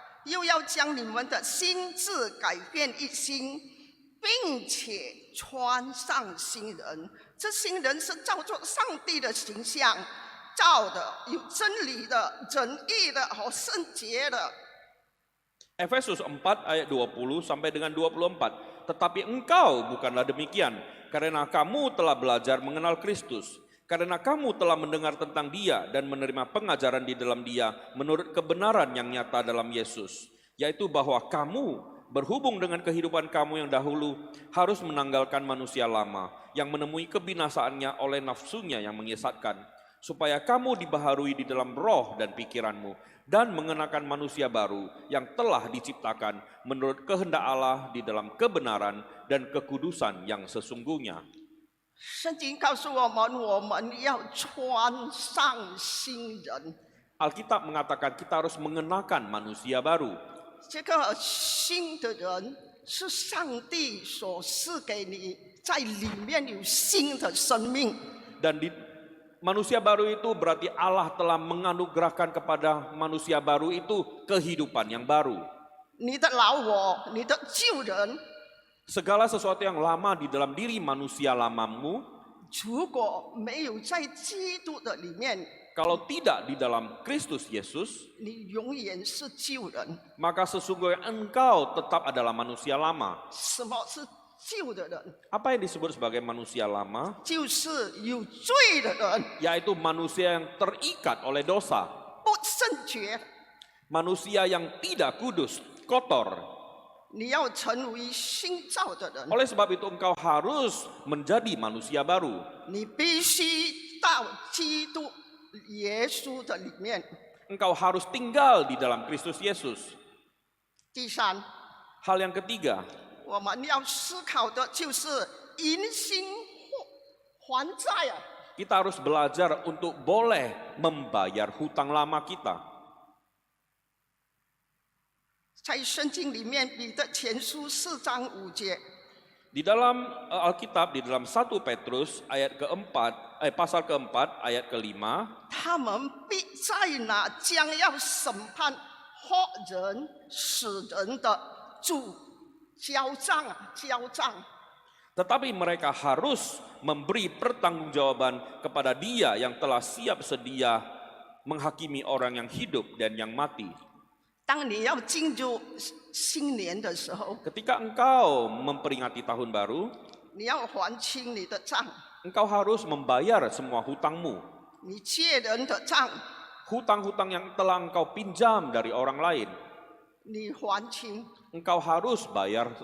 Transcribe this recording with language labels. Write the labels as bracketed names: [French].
[Chinese] 又要将你们的心智改变一新，并且穿上新人。这新人是照着上帝的形象造的，有真理的、仁义的和圣洁的。 [Indonesian] Efesus 4 ayat 20 sampai dengan 24. Tetapi engkau bukanlah demikian, karena kamu telah belajar mengenal Kristus. Karena kamu telah mendengar tentang Dia dan menerima pengajaran di dalam Dia menurut kebenaran yang nyata dalam Yesus, yaitu bahwa kamu berhubung dengan kehidupan kamu yang dahulu harus menanggalkan manusia lama yang menemui kebinasaannya oleh nafsunya yang menyesatkan, supaya kamu dibaharui di dalam roh dan pikiranmu dan mengenakan manusia baru yang telah diciptakan menurut kehendak Allah di dalam kebenaran dan kekudusan yang sesungguhnya. [Chinese] 圣经告诉我们，我们要穿上新人。 [Indonesian] Alkitab mengatakan kita harus mengenakan manusia baru. [Chinese] 这个新的人是上帝所赐给你，在里面有新的生命。 [Indonesian] Dan di manusia baru itu berarti Allah telah menganugerahkan kepada manusia baru itu kehidupan yang baru. [Chinese] 你的老我，你的旧人， [Indonesian] Segala sesuatu yang lama di dalam diri manusia lamamu, [Chinese] 如果没有在基督的里面， [Indonesian] kalau tidak di dalam Kristus Yesus, [Chinese] 你永远是旧人。 [Indonesian] maka sesungguhnya engkau tetap adalah manusia lama. [Chinese] 什么是旧的人？ [Indonesian] Apa yang disebut sebagai manusia lama? [Chinese] 就是有罪的人， [Indonesian] Yaitu manusia yang terikat oleh dosa, [Chinese] 不圣洁。 [Indonesian] manusia yang tidak kudus, kotor. [Chinese] 你要成为新造的人， [Indonesian] Oleh sebab itu engkau harus menjadi manusia baru. [Chinese] 你必须到基督耶稣的里面。 [Indonesian] Engkau harus tinggal di dalam Kristus Yesus. [Chinese] 第三， [Indonesian] Hal yang ketiga, [Chinese] 我们要思考的就是因心还债啊！ [Indonesian] kita harus belajar untuk boleh membayar hutang lama kita. [Chinese] 在圣经里面，彼得前书4章5节， [Indonesian] Di dalam Alkitab, di dalam 1 Petrus ayat pasal keempat ayat kelima, [Chinese] 他们必在那将要审判活人死人的主交账啊，交账。 [Indonesian] tetapi mereka harus memberi pertanggungjawaban kepada Dia yang telah siap sedia menghakimi orang yang hidup dan yang mati. [Chinese] 当你要进入新年的时候， [Indonesian] Ketika engkau memperingati tahun baru, [Chinese] 你要还清你的账， [Indonesian] engkau harus membayar semua hutangmu. [Chinese] 你借人的账， [Indonesian] Hutang-hutang yang telah engkau pinjam dari orang lain, [Chinese] 你还清， [Indonesian] engkau harus bayar